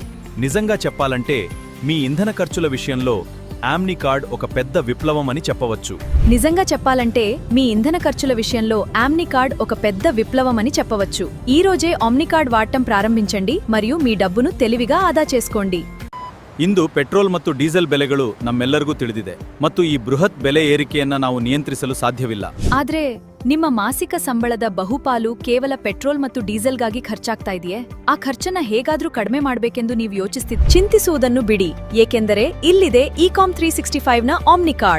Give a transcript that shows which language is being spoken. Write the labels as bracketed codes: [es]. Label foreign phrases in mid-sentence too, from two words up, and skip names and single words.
[te] నిజంగా చెప్పాలంటే మీ ఇంధన ఖర్చుల విషయంలో ఆమ్ని కార్డ్ ఒక పెద్ద విప్లవం అని చెప్పవచ్చు. నిజంగా చెప్పాలంటే మీ ఇంధన ఖర్చుల విషయంలో ఆమ్ని కార్డ్ ఒక పెద్ద విప్లవం అని చెప్పవచ్చు. ఈ రోజే ఆమ్ని కార్డ్ వాడటం ప్రారంభించండి మరియు మీ డబ్బును తెలివిగా ఆదా చేసుకోండి. [kn] ಇಂದು ಪೆಟ್ರೋಲ್ ಮತ್ತು ಡೀಸೆಲ್ ಬೆಲೆಗಳು ನಮ್ಮೆಲ್ಲರಿಗೂ ತಿಳಿದಿದೆ ಮತ್ತು ಈ ಬೃಹತ್ ಬೆಲೆ ಏರಿಕೆಯನ್ನ ನಾವು ನಿಯಂತ್ರಿಸಲು ಸಾಧ್ಯವಿಲ್ಲ. ಆದ್ರೆ ನಿಮ್ಮ ಮಾಸಿಕ ಸಂಬಳದ ಬಹುಪಾಲು ಕೇವಲ ಪೆಟ್ರೋಲ್ ಮತ್ತು ಡೀಸೆಲ್ಗಾಗಿ ಖರ್ಚಾಗ್ತಾ ಇದೆಯೇ? ಆ ಖರ್ಚನ್ನ ಹೇಗಾದ್ರೂ ಕಡಿಮೆ ಮಾಡಬೇಕೆಂದು ನೀವು ಚಿಂತಿಸುವುದನ್ನು ಬಿಡಿ, ಏಕೆಂದರೆ ಇಲ್ಲಿದೆ ஈகாம் 365ನ ಆಮ್ನಿ ಕಾರ್ಡ್.